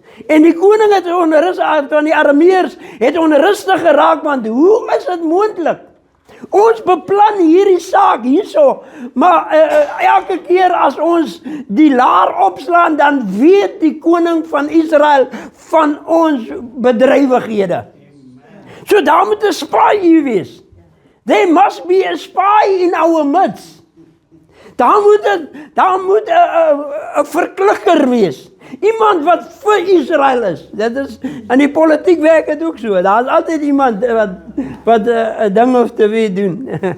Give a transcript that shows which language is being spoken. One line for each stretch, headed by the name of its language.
Afrikaans: En die koning het onrustig, van die Arameërs het onrustig geraak, want hoe is dit moontlik? Ons beplan hierdie saak hierso, maar elke keer as ons die laar opslaan, dan weet die koning van Israel van ons bedrywighede. So daar moet 'n spy hier wees.
English: There must be a spy in our midst.
Afrikaans: Daar moet 'n verklikker wees. Iemand wat vir Israel is. Dit is, in die politiek werk het ook so. Daar is altyd iemand wat 'n ding of twee doen.